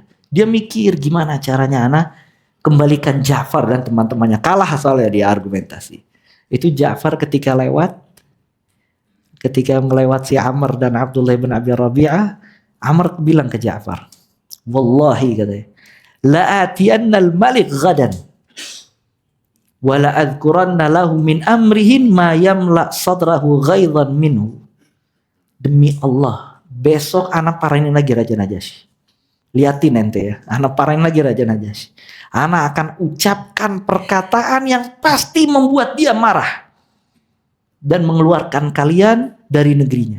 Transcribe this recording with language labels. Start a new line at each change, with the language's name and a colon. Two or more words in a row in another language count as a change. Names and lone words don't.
Indonesian: Dia mikir gimana caranya anak kembalikan Ja'far dan teman-temannya. Kalah soalnya dia argumentasi. Itu Ja'far ketika melewat si Amr dan Abdullah bin Abi Rabi'ah, Amr bilang ke Ja'far, wallahi katanya,
Arabic: لآتين الملك غدا ولأذكرن له من أمره ما يملأ صدره غيظا منه.
Indonesian: Demi Allah, besok anak parahin lagi Raja Najasyi. Liatin ente ya, anak parahin lagi Raja Najasyi. Anak akan ucapkan perkataan yang pasti membuat dia marah dan mengeluarkan kalian dari negerinya.